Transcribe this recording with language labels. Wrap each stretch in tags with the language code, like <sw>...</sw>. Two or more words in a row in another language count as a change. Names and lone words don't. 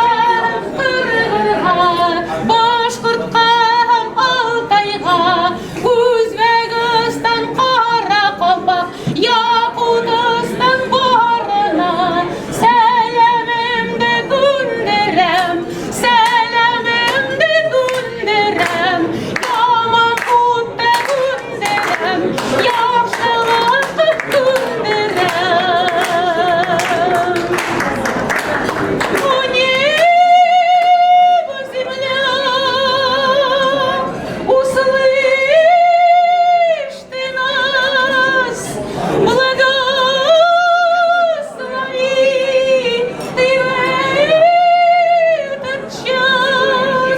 <crh>Kırgırga, Başkırtka Altayga, Uzbekistan Karakalpak, Yakutistan barına, selamımda gönderem, selamımda gönderem, Yamakut'ta gönderem, yaxşılıkta gönderem.</crh> <ru>O небо, земля, услышь ты нас, благослови ты этот час.</ru>